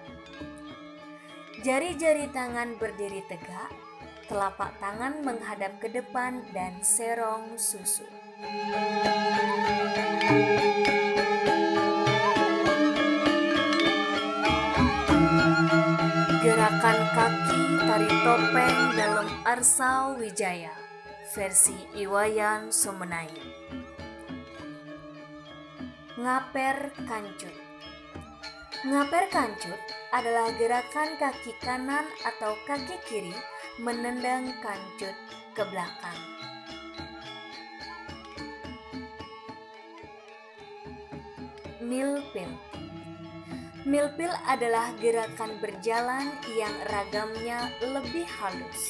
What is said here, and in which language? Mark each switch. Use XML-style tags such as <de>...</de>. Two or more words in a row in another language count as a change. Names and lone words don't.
<id>Jari-jari tangan berdiri tegak, telapak tangan menghadap ke depan dan serong susu. Gerakan kaki tari topeng dalam Arsa Wijaya versi Iwayan Sumenait. Ngaper kancut. Ngaper kancut adalah gerakan kaki kanan atau kaki kiri menendang kancut ke belakang. Milpil. Milpil adalah gerakan berjalan yang ragamnya lebih halus.</id>